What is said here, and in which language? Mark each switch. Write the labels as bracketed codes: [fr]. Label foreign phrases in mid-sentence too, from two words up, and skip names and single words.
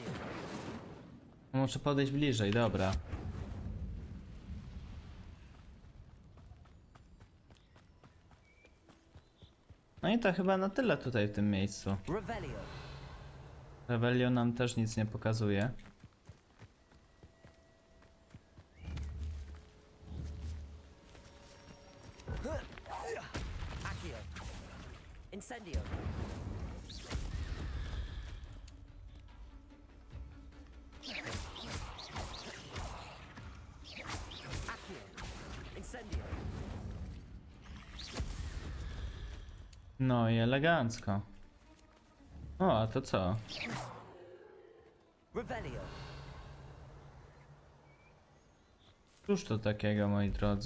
[pl] Muszę podejść bliżej, dobra. No i to chyba na tyle tutaj w tym miejscu. Revelio. Rebellion nam też nic nie pokazuje. Accio. Incendio. Accio. Incendio. No i elegancko. O, a to co? Revelio. Cóż to takiego, moi drodzy?